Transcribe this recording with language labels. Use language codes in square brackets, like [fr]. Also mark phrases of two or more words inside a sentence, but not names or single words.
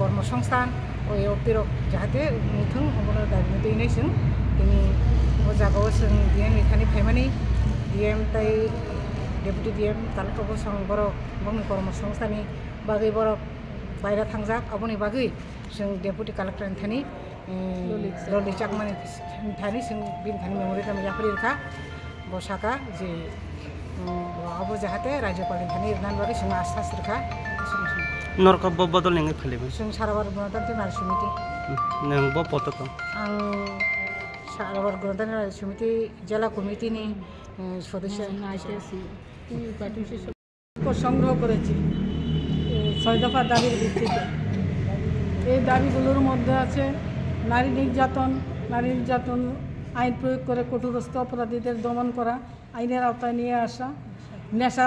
[brx] कर्मसंस्थान ओ एवतिरक जाहाथे मुथुं अबनो दाबि दैनाय जों दिनै ओ जागाव जों दिनै मेथानि फायमानि डिएम ताइ [en] deputy DM [brx] तालुकाबो संबरक बंनि कर्मसंस्थानि बागै बरक बायरा थांजाक अबनि बागै जों [en] deputy collector [brx] थानि ललित चाकमानि थानि जों बिन थानि मेमोरियेल याफरिखा बसाका जे अब जाहाथे राज्यपाल थानि इरनान बागै जों आस्था सरखा नरका बदल नेङै फालिबो जों साराबार गणतन्त्र नारী समिति नोंबो पतक आं साराबार गणतन्त्र नारী समिति जिल्ला कमिटिनि सदस्य [bn] সংগ্রহ করেছি 6 দফা দাবির ভিত্তিতে। এই দাবিগুলোর মধ্যে আছে নারী নির্যাতন আইন প্রয়োগ করে কঠোরস্থ অপরাধীদের দমন করা, আইনের আওতায় নিয়ে আসা, নেশার